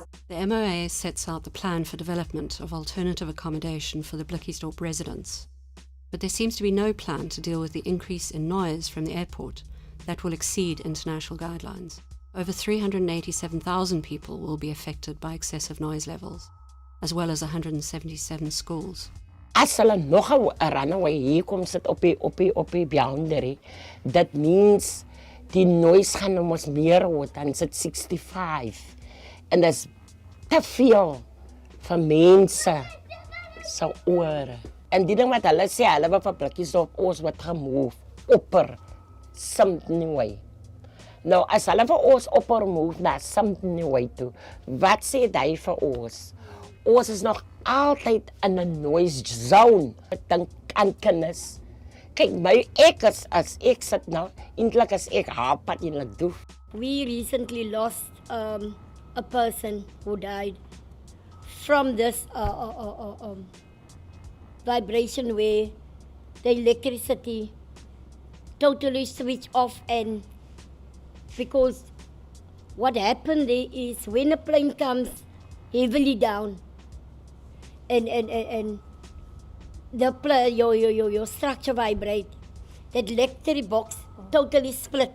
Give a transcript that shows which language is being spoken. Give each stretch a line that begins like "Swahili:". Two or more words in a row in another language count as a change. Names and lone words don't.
English: The MOA sets out the plan for development of alternative accommodation for the Blikkiesdorp residents. But there seems to be no plan to deal with the increase in noise from the airport that will exceed international guidelines. Over 387,000 people will be affected by excessive noise levels, as well as 177 schools.
Afrikaans: As hulle nog 'n runaway hier kom sit op die boundary,
English: that means
Afrikaans: die noise gaan nou mos meer word, dan sit 65. En dat is te veel vir mense se ore. En die ding wat hulle sê, hulle wil vir Blikkiesdorp ons wat gemove, opper, something way. Nou, as hulle vir ons opper move na something way toe, wat sê hy vir ons? Ons is nog altyd in 'n noise zone. Ek dink aan kinders. Kyk, as ek sit nou, eintlik as ek halfpad eintlik doof.
English: We recently lost a person who died from this vibration where the electricity totally switched off, and because what happened there is when a plane comes heavily down and your structure vibrate, that electric box totally split.